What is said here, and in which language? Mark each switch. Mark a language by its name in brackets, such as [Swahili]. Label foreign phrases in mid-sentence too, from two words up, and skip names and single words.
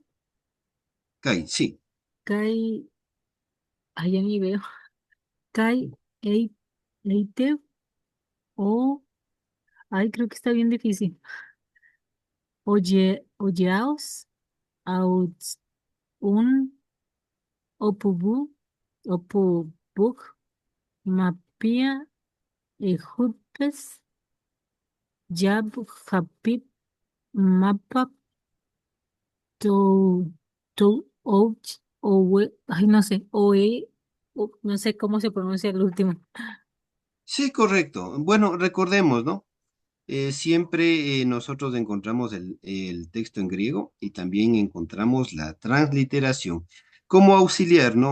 [Spanish] Kai, sí. Kai, ahí ya ni veo. Kai, Ei- Eite, o, ay, creo que está bien difícil. Oyeaos, aus, un, opubu, opubuk, mapia, ejupes, yab, japip, mapap, to, ouch, owe, ay, no sé, oe, no sé cómo se pronuncia el último. Sí, correcto. Bueno, recordemos, ¿no? Siempre nosotros encontramos el texto en griego y también encontramos la transliteración como auxiliar, ¿no?